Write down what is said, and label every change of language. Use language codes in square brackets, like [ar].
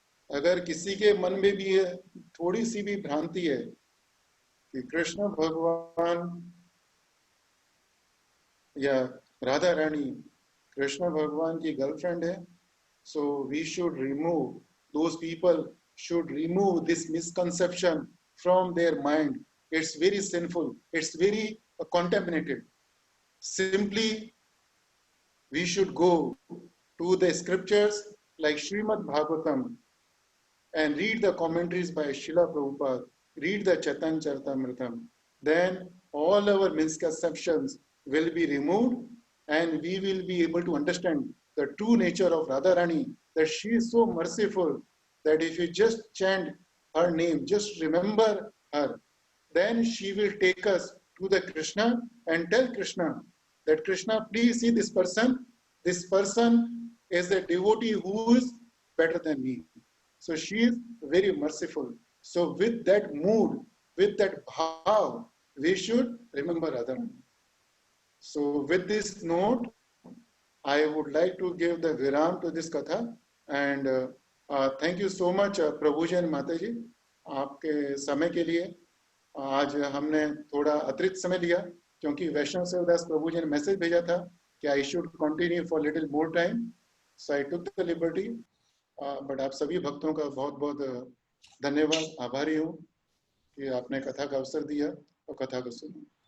[hi] अगर किसी के मन में भी है थोड़ी सी भी भ्रांति है कि कृष्ण भगवान या राधा रानी कृष्ण भगवान की गर्लफ्रेंड है, [en] so we should remove, those people should remove this misconception from their mind. It's very sinful, it's very contaminated. Simply we should go to the scriptures like Srimad Bhagavatam and read the commentaries by Srila Prabhupada, read the Chaitanya Charitamrita. Then all our misconceptions will be removed and we will be able to understand the true nature of Radharani, that she is so merciful that if you just chant her name, just remember her, then she will take us to the Krishna and tell Krishna that Krishna, please see this person. This person is a devotee who is better than me. So she is very merciful. So with that mood, with that bhav, we should remember Radharani. So with this note, I would like to give the viram to this katha and thank you so much [hi] प्रभु जी माता जी आपके समय के लिए। आज हमने थोड़ा अतिरिक्त समय लिया क्योंकि वैष्णव सेवदास प्रभु जी ने मैसेज भेजा था कि [en] I should continue for little more time, so I took the liberty. [hi] But आप सभी भक्तों का बहुत बहुत धन्यवाद, आभारी हूँ कि आपने कथा का अवसर दिया और कथा को सुना।